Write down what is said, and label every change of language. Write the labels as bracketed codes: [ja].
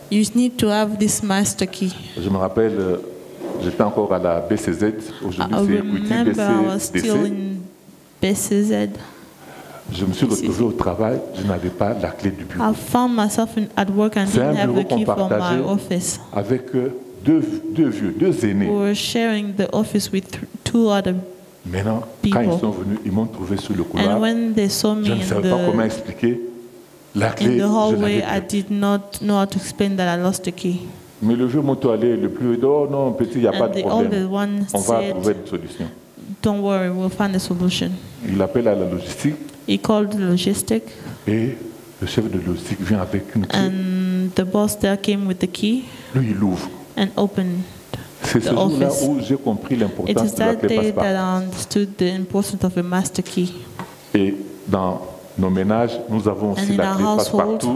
[en] You need to have this master key. [fr] Je me rappelle, j'étais encore à la BCZ. Aujourd'hui, c'est Equity BCZ. Je me suis retrouvé au travail, je n'avais pas la clé du bureau. [en] I found myself at work and didn't have the key for my office. [fr] Avec deux aînés. [en] We were sharing the office with 2 other [fr] Maintenant, [en] people. [fr] Quand ils sont venus, ils m'ont trouvé sur le couloir. [en] And when they saw me [fr] je ne savais pas comment expliquer. La clé, [en] in the hallway, I did not know how to explain that I lost the key. [fr] Mais le vieux moto allait le plus oh non, petit, il n'y a pas de problème. On va trouver une solution. [en] Don't worry, we'll find a solution. [fr] Il appelle à la logistique. [en] He called the logistic. [fr] Et le chef de logistique vient avec une clé. [en] And the boss there came with the key. [fr] Lui, il ouvre. [en] And opened [fr] C'est ce jour-là où j'ai compris l'importance de la clé passe-partout. [en] It is that day that I understood the importance of a master key. [fr] Et dans nos ménages, nous avons aussi la clé passe-partout.